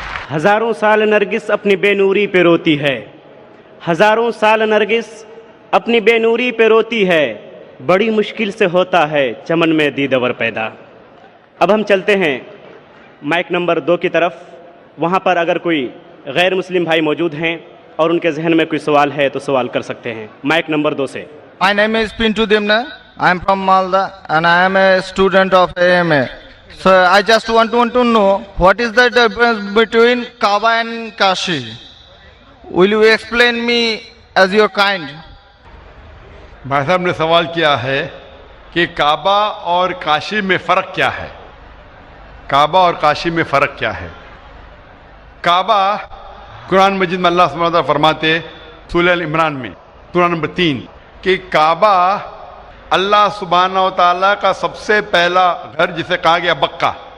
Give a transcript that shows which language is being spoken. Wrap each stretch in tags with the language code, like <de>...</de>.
<hi>हजारों साल नरगिस अपनी बेनूरी पे रोती है, हजारों साल नरगिस अपनी बेनूरी पे रोती है, बड़ी मुश्किल से होता है चमन में दीदवर पैदा. अब हम चलते हैं माइक नंबर 2 की तरफ. वहाँ पर अगर कोई गैर मुस्लिम भाई मौजूद हैं और उनके जहन में कोई सवाल है तो सवाल कर सकते हैं. माइक नंबर 2 से.</hi> <en>My name is Pintu Dimna. I am from Malda and I am a student of AMA. So I just want to know what is the difference between Kaaba and Kashi. Will you explain me as your kind?</en> <hi>भाई साहब ने सवाल किया है कि काबा और काशी में फ़र्क क्या है. काबा और काशी में फ़र्क क्या है. काबा कुरान मजीद में अल्लाह सुब्हानहू व तआला फरमाते सूरह अल इमरान में सूरह नंबर 3 कि काबा अल्लाह सुब्हानहू व तआला का सबसे पहला घर जिसे कहा गया बक्का.</hi>